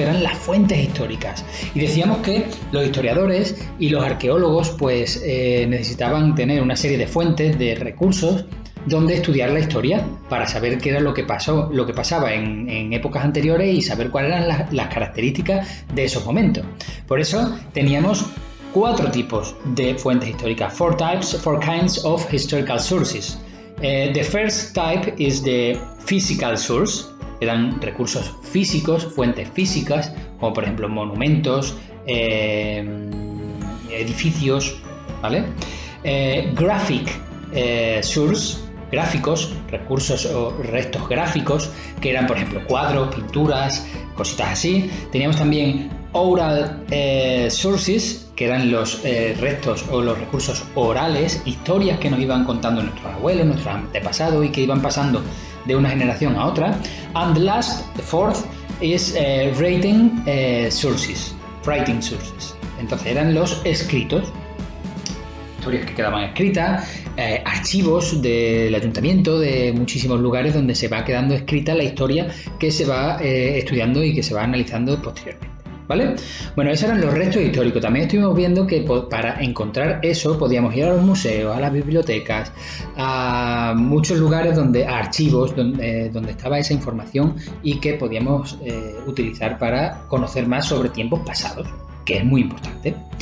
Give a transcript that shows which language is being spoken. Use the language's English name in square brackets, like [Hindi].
[Spanish] Eran las fuentes históricas. Y decíamos que los historiadores y los arqueólogos pues necesitaban tener una serie de fuentes, de recursos, donde estudiar la historia para saber qué era lo que pasaba en épocas anteriores y saber cuáles eran las características de esos momentos. Por eso teníamos 4 tipos de fuentes históricas. [English] 4 kinds of historical sources. The first type is the physical source. [Spanish] Eran recursos físicos, fuentes físicas, como por ejemplo monumentos, edificios, ¿vale? [English] Graphic source, [Spanish] gráficos, recursos o restos gráficos, que eran por ejemplo cuadros, pinturas, cositas así. Teníamos también [English] oral sources, [Spanish] que eran los restos o los recursos orales, historias que nos iban contando nuestros abuelos, nuestros antepasados y que iban pasando de una generación a otra. [English] And the fourth is writing sources. [Spanish] Entonces eran los escritos, historias que quedaban escritas, archivos del ayuntamiento, de muchísimos lugares donde se va quedando escrita la historia que se va estudiando y que se va analizando posteriormente, ¿vale? Bueno, esos eran los restos históricos. También estuvimos viendo que para encontrar eso podíamos ir a los museos, a las bibliotecas, a muchos lugares archivos donde estaba esa información y que podíamos utilizar para conocer más sobre tiempos pasados, que es muy importante.